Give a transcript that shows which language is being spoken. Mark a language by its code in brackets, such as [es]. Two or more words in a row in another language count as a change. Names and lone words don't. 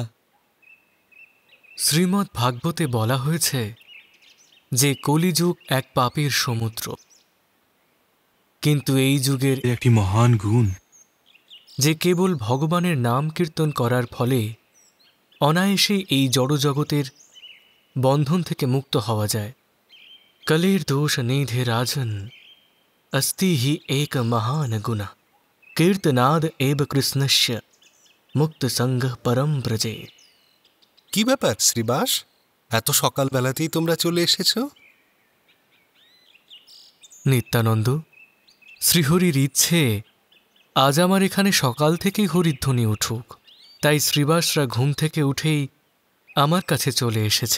[bn] শ্রীমদ্ ভাগবতে বলা হয়েছে যে কলিযুগ এক পাপের সমুদ্র, কিন্তু এই যুগের একটি মহান গুণ যে কেবল ভগবানের নাম কীর্তন করার ফলে অনায়াসে এই জড়জগতের বন্ধন থেকে মুক্ত হওয়া যায়। [sa] কলের দোষ নিধে রাজন अस्ति हि एक महान गुण कीर्तनाद एव कृष्णस्य मुक्त संग परम ब्रजे। [bn] কি ব্যাপার শ্রীবাস, এত সকালবেলাতেই তোমরা চলে এসেছো? নিত্যানন্দ, শ্রীহরির ইচ্ছে আজ আমার এখানে সকাল থেকেই হরিধ্বনি উঠুক, তাই শ্রীবাসরা ঘুম থেকে উঠেই আমার কাছে চলে এসেছে।